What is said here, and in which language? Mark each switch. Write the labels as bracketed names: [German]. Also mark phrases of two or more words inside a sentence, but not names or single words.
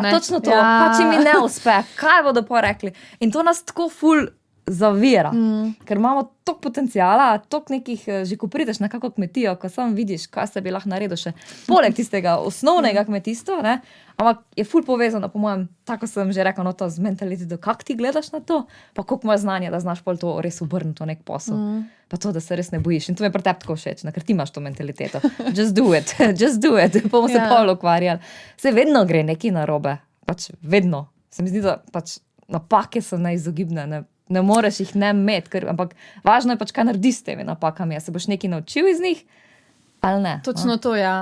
[Slovenian] Ja, točno to, pa če mi ne uspe, kaj bodo pa rekli. In to nas tako ful zavira, ker imamo toliko potencijala, toliko nekih, že ko prideš na kako kmetijo, ko sam vidiš, kaj se bi lahko naredil še poleg tistega osnovnega kmetijstva, ne? Ampak je ful povezano, po mojem, tako sem že rekla, no to z mentaliteto, kako ti gledaš na to, pa koliko imaš znanja, da znaš pol to res obrniti v nek posel. Pa to, da se res ne bojiš. In to mi je pri tebi tako všeč, ker ti imaš to mentaliteto. [English] Just do it, [Slovenian] bomo se pol ukvarjali. Se vedno gre nekaj narobe, pač vedno. Se mi zdi, da pač napake so neizogibne, ne moreš jih ne imeti, ampak važno je pač, kaj narediš s temi napakami. A se boš nekaj naučil iz njih, ali ne? Točno to, ja.